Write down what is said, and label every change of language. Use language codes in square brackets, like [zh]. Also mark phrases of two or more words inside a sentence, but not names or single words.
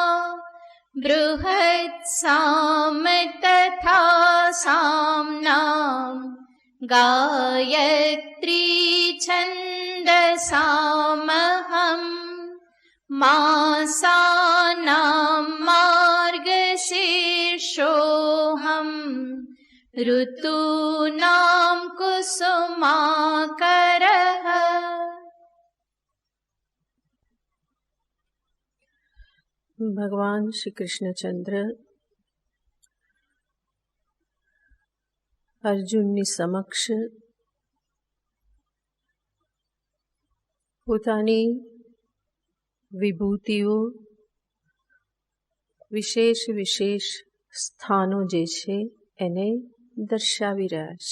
[sa] बृहत्साम तथा साम्नाम् गायत्री छन्दसामहम् मासानां मार्गशीर्षोऽहम् ऋतूनां कुसुमाकरः। [gu] भगवान श्री कृष्णचंद्र અર્જુનની સમક્ષ પોતાની વિભૂતિઓ, વિશેષ વિશેષ સ્થાનો જે છે એને દર્શાવી રહ્યા છે.